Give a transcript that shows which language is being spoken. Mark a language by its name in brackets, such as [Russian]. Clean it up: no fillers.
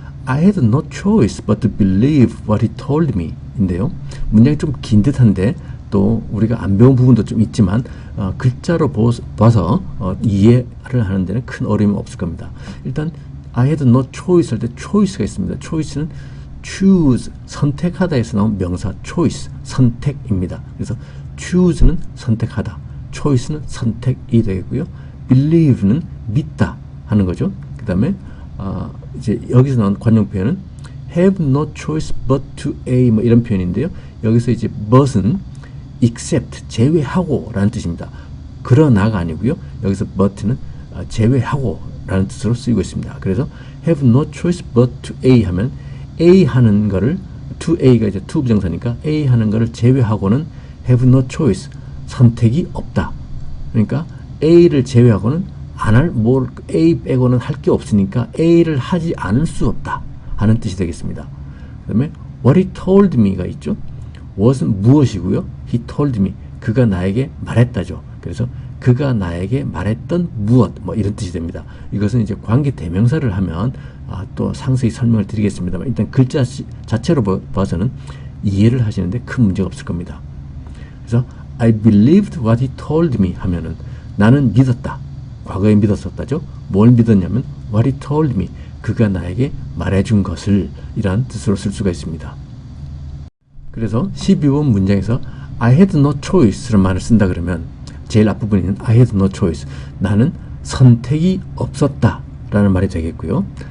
[English] I had no choice but to believe what he told me [Korean] 인데요. 문장이 좀 긴 듯한데 또 우리가 안 배운 부분도 좀 있지만 글자로 봐서 이해를 하는 데는 큰 어려움이 없을 겁니다. 일단 [English] I had no choice [Korean] 할 때 choice가 있습니다. choice는 choose, 선택하다에서 나온 명사 choice, 선택입니다. 그래서 choose는 선택하다, choice는 선택이 되겠고요. believe는 믿다 하는 거죠. 그 다음에 이제 여기서 나온 관용 표현은 [English] have no choice but to A [Korean] 뭐 이런 표현인데요. 여기서 이제 but은 except 제외하고 라는 뜻입니다. 그러나가 아니고요. 여기서 but는 제외하고 라는 뜻으로 쓰이고 있습니다. 그래서 [English] have no choice but to A [Korean] 하면 A 하는 거를 to A가 이제 to 부정사니까 A 하는 거를 제외하고는 have no choice 선택이 없다. 그러니까 A를 제외하고는 안 할, A 빼고는 할 게 없으니까 A를 하지 않을 수 없다 하는 뜻이 되겠습니다. 그 다음에 [English] what he told me [Korean] 가 있죠. what은 무엇이고요. [English] he told me [Korean] 그가 나에게 말했다죠. 그래서 그가 나에게 말했던 무엇 뭐 이런 뜻이 됩니다. 이것은 이제 관계 대명사를 하면 또 상세히 설명을 드리겠습니다만 일단 글자 자체로 봐서는 이해를 하시는데 큰 문제가 없을 겁니다. 그래서 [English] I believed what he told me [Korean] 하면은 나는 믿었다. 과거에 믿었었다죠. 뭘 믿었냐면 [English] what he told me [Korean] 그가 나에게 말해준 것을 이란 뜻으로 쓸 수가 있습니다. 그래서 12번 문장에서 [English] I had no choice [Korean] 라는 말을 쓴다 그러면 제일 앞부분에는 I had no choice 나는 선택이 없었다 라는 말이 되겠고요.